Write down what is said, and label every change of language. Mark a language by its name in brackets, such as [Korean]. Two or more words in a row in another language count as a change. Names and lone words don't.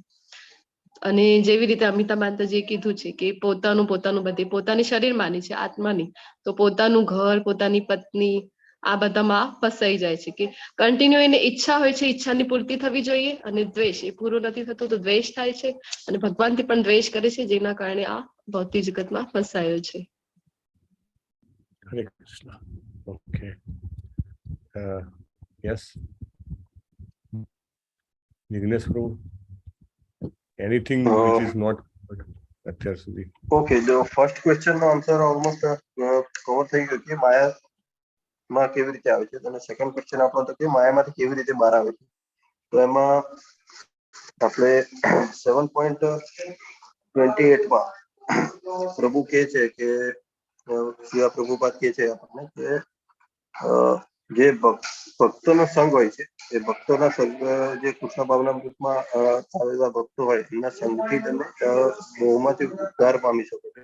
[Gujarati] અને જેવી રીતે અમિતા માતાજીએ કીધું છે કે પોતાનું બધે પોતાની શરીર માની છે, આત્માની, તો પોતાનું ઘર, પોતાની પત્ની, આ બધામાં ફસાઈ જાય છે કે કન્ટિન્યુ એને ઈચ્છા હોય છે, ઈચ્છાની પૂર્તિ થવી જોઈએ, અને દ્વેષ, એ પૂરું નથી થતું તો દ્વેષ થાય છે, અને ભગવાનથી પણ દ્વેષ કરે છે, જેના કારણે આ ભૌતિક જગતમાં ફસાયો છે. [English] Hare Krishna. Okay. Yes. Vignesh Prabhu, anything which is not [Gujarati] અત્યાર સુધી? ઓકે, જો [English] first question [Gujarati] નો [English] answer almost [Gujarati] કવર થઈ ગયો કે માયામાં કેવી રીતે આવે છે. અને [English] second question [Gujarati] આપણો હતો કે માયામાંથી કેવી રીતે બહાર આવે છે. તો એમાં આપણે 7.28 માં પ્રભુ કહે છે કે શિવા પ્રભુપાદ કહે છે આપણને કે જે ભક્તોનો સંઘ હોય છે, એ ભક્તોના સંઘ, જે કૃષ્ણ ભાવના રૂપમાં આવેલા ભક્તો હોય, એના સંઘથી તમે મોહમાંથી ઉદ્ધાર પામી શકો છો.